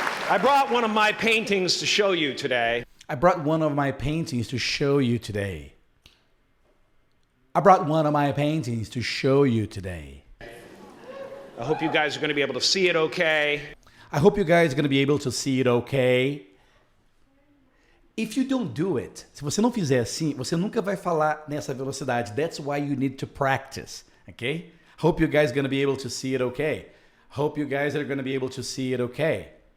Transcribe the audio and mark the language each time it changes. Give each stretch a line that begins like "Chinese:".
English: I brought one of my paintings to show you today. I brought one of my paintings to show you today. I brought one of my paintings to show you today. I hope you guys are going to be able to see it okay. I hope you guys are going to be able to see it okay. If you don't do it,
Portuguese: se você não fizer assim, você nunca vai falar nessa velocidade.
English: That's why you need to practice, okay? Hope you guys are going to be able to see it okay. Hope you guys are going to be able to see it okay.